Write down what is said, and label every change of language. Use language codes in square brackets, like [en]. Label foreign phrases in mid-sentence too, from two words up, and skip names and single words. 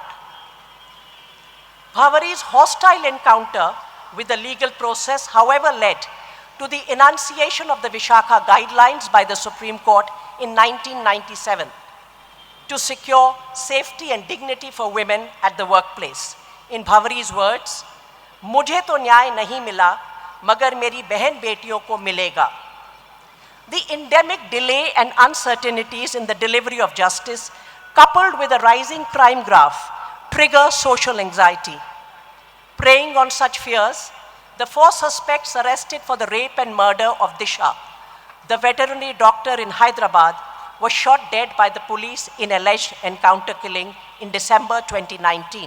[en] Bhavari's hostile encounter with the legal process, however, led to the enunciation of the Vishakha guidelines by the Supreme Court in 1997 to secure safety and dignity for women at the workplace. In Bhavari's words, [hi] "मुझे तो न्याय नहीं मिला, मगर मेरी बहन बेटियों को मिलेगा." [en] The endemic delay and uncertainties in the delivery of justice, coupled with a rising crime graph, trigger social anxiety. Preying on such fears, the 4 suspects arrested for the rape and murder of Disha, the veterinary doctor in Hyderabad, was shot dead by the police in alleged encounter killing in December 2019.